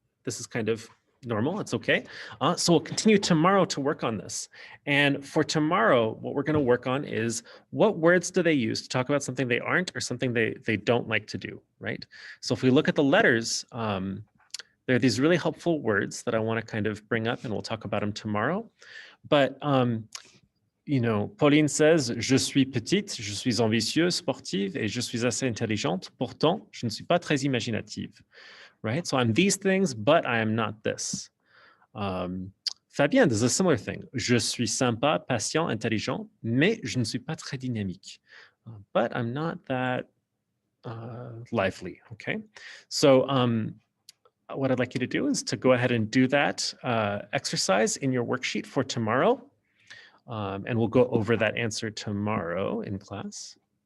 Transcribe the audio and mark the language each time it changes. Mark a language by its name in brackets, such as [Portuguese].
[English] This is kind of normal, it's okay. So we'll continue tomorrow to work on this. And for tomorrow, what we're gonna work on is what words do they use to talk about something they aren't or something they don't like to do, right? So if we look at the letters, there are these really helpful words that I wanna kind of bring up and we'll talk about them tomorrow. But Pauline says, [French] je suis petite, je suis ambitieuse, sportive, et je suis assez intelligente. Pourtant, je ne suis pas très imaginative, right? [English] So I'm these things, but I am not this. Fabienne does a similar thing. [French] Je suis sympa, patient, intelligent, mais je ne suis pas très dynamique. [English] But I'm not that lively, okay? So what I'd like you to do is to go ahead and do that exercise in your worksheet for tomorrow. And we'll go over that answer tomorrow in class.